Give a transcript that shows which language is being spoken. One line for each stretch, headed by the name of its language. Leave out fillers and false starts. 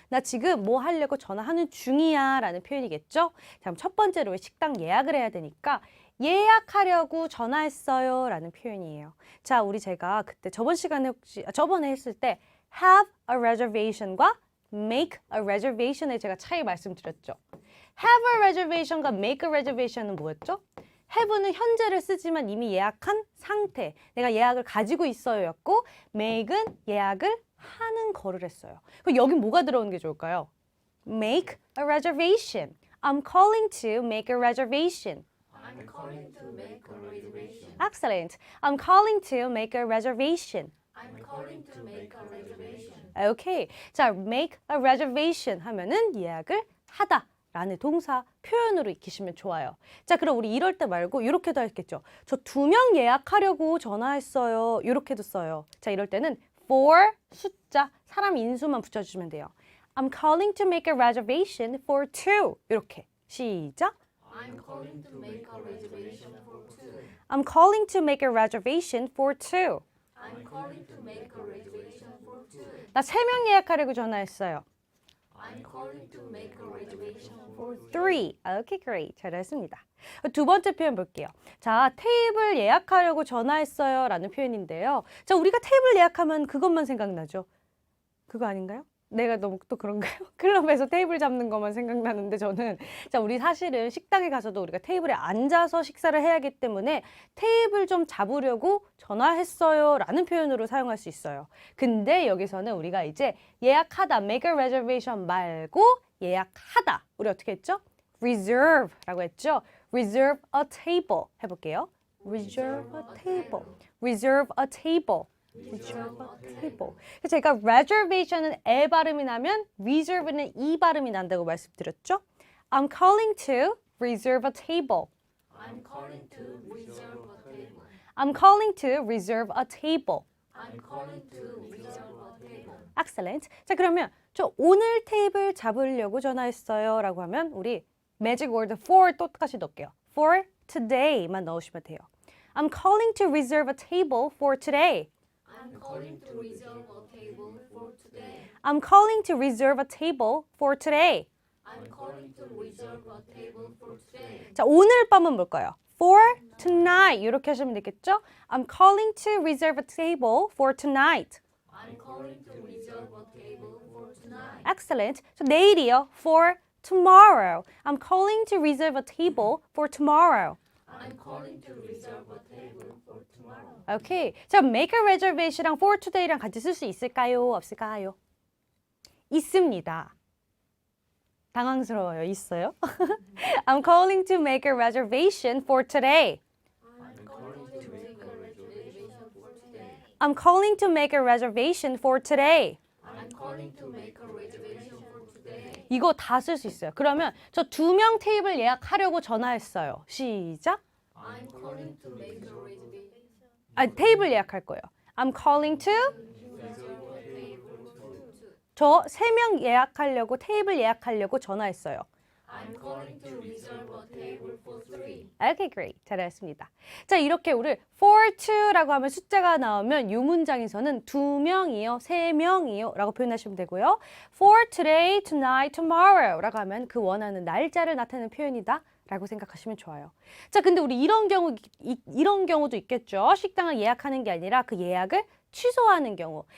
Korean: 나 지금 뭐 하려고 전화하는 중이야 라는 표현이겠죠? 자, 그럼 첫 번째로 식당 예약을 해야 되니까 예약하려고 전화했어요 라는 표현이에요. 자, 제가 그때 저번에 했을 때
English: have a reservation
Korean: 과
English: make a reservation
Korean: 의 제가 차이 말씀드렸죠.
English: have a reservation
Korean: 과
English: make a reservation
Korean: 은 뭐였죠? have는 현재를 쓰지만 이미 예약한 상태, 내가 예약을 가지고 있어요였고 make은 예약을 하는 거를 했어요. 그럼 여긴 뭐가 들어오는 게 좋을까요?
English: Make a reservation. I'm calling to make a reservation. I'm calling to make a reservation. Excellent. I'm calling to make a reservation. I'm calling to make a reservation. Okay.
Korean: 자,
English: make a reservation
Korean: 하면은 예약을 하다. 라는 동사 표현으로 익히시면 좋아요. 자, 그럼 우리 이럴 때 말고 이렇게도 했겠죠. 저 2명 예약하려고 전화했어요. 이렇게도 써요. 자, 이럴 때는 for 숫자, 사람 인수만 붙여주시면 돼요.
English: I'm calling to make a reservation for 2.
Korean: 이렇게. 시작.
English: I'm calling to make a reservation for two. I'm calling to make a reservation for 2. I'm calling to make a reservation for two.
Korean: 나 3명 예약하려고 전화했어요.
English: I'm calling to make a reservation for
Korean: 3.
English: Okay, great.
Korean: 잘했습니다. 두 번째 표현 볼게요. 자, 테이블 예약하려고 전화했어요 라는 표현인데요. 자, 우리가 테이블 예약하면 그것만 생각나죠? 그거 아닌가요? 내가 너무 또 그런가요? 클럽에서 테이블 잡는 것만 생각나는데 저는 자 우리 사실은 식당에 가서도 우리가 테이블에 앉아서 식사를 해야 하기 때문에 테이블 좀 잡으려고 전화했어요 라는 표현으로 사용할 수 있어요. 근데 여기서는 우리가 이제 예약하다
English: make a reservation
Korean: 말고 예약하다 우리 어떻게 했죠? reserve 라고 했죠?
English: reserve a table 해볼게요. reserve a table reserve a table reserve a table.
Korean: 제가 reservation은 에 발음이 나면 reserve는 이 발음이 난다고 말씀드렸죠?
English: I'm calling to reserve a table. I'm calling to reserve a table. I'm calling to reserve a table. I'm calling to reserve a table. Excellent.
Korean: 자 그러면 저 오늘 테이블 잡으려고 전화했어요 라고 하면 우리
English: magic word for
Korean: 똑같이 넣을게요.
English: For today
Korean: 만 넣으시면 돼요.
English: I'm calling to reserve a table for today. I'm calling to reserve a table for today. I'm calling to reserve a table for today. I'm calling to reserve a table for today.
Korean: 자, 오늘 밤은 뭘까요?
English: For tonight
Korean: 이렇게 하시면 되겠죠?
English: I'm calling to reserve a table for tonight. I'm calling to reserve a table for tonight. Excellent.
Korean: 저 내일이요.
English: For tomorrow. I'm calling to reserve a table for tomorrow. I'm calling to reserve a table for tomorrow.
Korean: 오케이. 자,
English: make a reservation
Korean: 랑
English: for today
Korean: 랑 같이 쓸 수 있을까요? 없을까요? 있습니다. 당황스러워요. 있어요?
English: I'm calling to make a reservation for today. I'm calling to make a reservation for today. I'm calling to make a reservation for today. I'm calling to make a reservation for today.
Korean: 이거 다 쓸 수 있어요. 그러면 저 2명 테이블 예약하려고 전화했어요. 시작.
English: I'm calling to make a reservation.
Korean: 아, 테이블 예약할 거예요.
English: I'm calling to Reserve a table for two.
Korean: 저 3명 예약하려고 테이블 예약하려고 전화했어요.
English: I'm calling to reserve a table for three. Okay, great.
Korean: 잘했습니다. 자, 이렇게 우리
English: for two
Korean: 라고 하면 숫자가 나오면 이 문장에서는 2명이요, 3명이요 라고 표현하시면 되고요.
English: For today, tonight, tomorrow
Korean: 라고 하면 그 원하는 날짜를 나타내는 표현이다 라고 생각하시면 좋아요. 자, 근데 우리 이런 경우도 있겠죠. 식당을 예약하는 게 아니라 그 예약을 취소하는 경우.